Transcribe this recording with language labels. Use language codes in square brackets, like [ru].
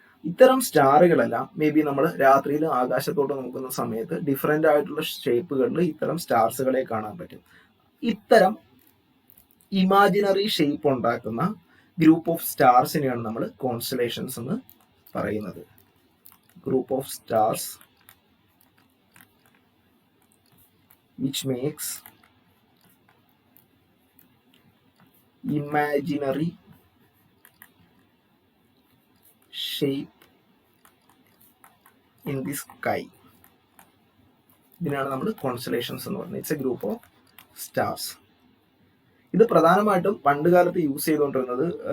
[ml] ഇത്തരം സ്റ്റാറുകളെല്ലാം may be നമ്മൾ രാത്രിയിൽ ആകാശത്തോട്ട് നോക്കുന്ന സമയത്ത് ഡിഫറെൻ്റ് ആയിട്ടുള്ള ഷേപ്പുകളിൽ ഇത്തരം സ്റ്റാർസുകളെ കാണാൻ പറ്റും. ഇത്തരം ഇമാജിനറി ഷേപ്പ് ഉണ്ടാക്കുന്ന ഗ്രൂപ്പ് ഓഫ് സ്റ്റാർസിനെയാണ് നമ്മൾ കോൺസ്റ്റലേഷൻസ് എന്ന് പറയുന്നത്. [en] Group of stars which makes imaginary shape in the sky. [ml] ഇതിനാണ് നമ്മൾ കോൺസ്റ്റലേഷൻസ് എന്ന് പറയുന്നത്. [en] It's a group of stars. [ml] ഇത് പ്രധാനമായിട്ടും പണ്ട് കാലത്ത് യൂസ് ചെയ്തുകൊണ്ടിരുന്നത്